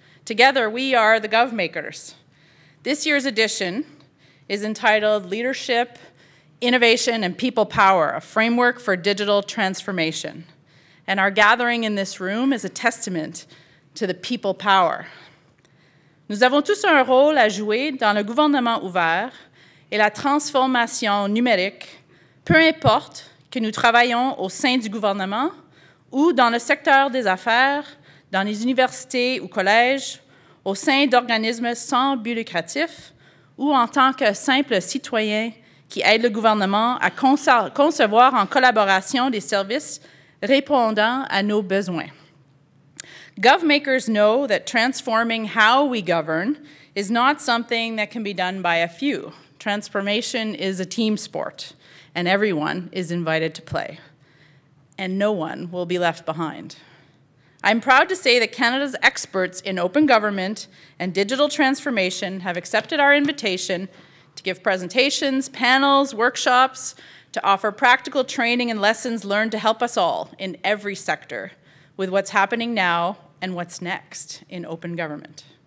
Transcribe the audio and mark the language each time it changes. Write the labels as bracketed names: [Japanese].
[English] Together, we are the Govmakers. This year's edition is entitled Leadership, Innovation, and People Power, a Framework for Digital Transformation. And our gathering in this room is a testament to the people power. [French] Nous avons tous un rôle à jouer dans le gouvernement ouvert et la transformation numérique, peu importe que nous travaillons au sein du gouvernement ou dans le secteur des affaires, dans les universités ou collèges, au sein d'organismes sans but lucratif ou en tant que simple citoyen qui aide le gouvernement à concevoir en collaboration des services répondant à nos besoins. [English] Govmakers know that transforming how we govern is not something that can be done by a few. Transformation is a team sport, and everyone is invited to play, and no one will be left behind. I'm proud to say that Canada's experts in open government and digital transformation have accepted our invitation to give presentations, panels, workshops, to offer practical training and lessons learned to help us all in every sector with what's happening now and what's next in open government.